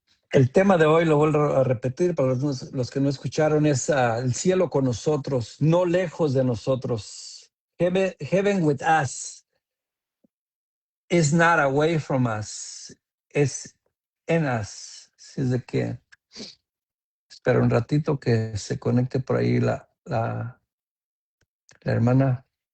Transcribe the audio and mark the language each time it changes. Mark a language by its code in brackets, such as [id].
[es] El tema de hoy, lo vuelvo a repetir para los que no escucharon, es el cielo con nosotros, no lejos de nosotros. [en] Heaven with us is not away from us, [es] es en [en] us. [es] Así es de que espero un ratito que se conecte por ahí la hermana.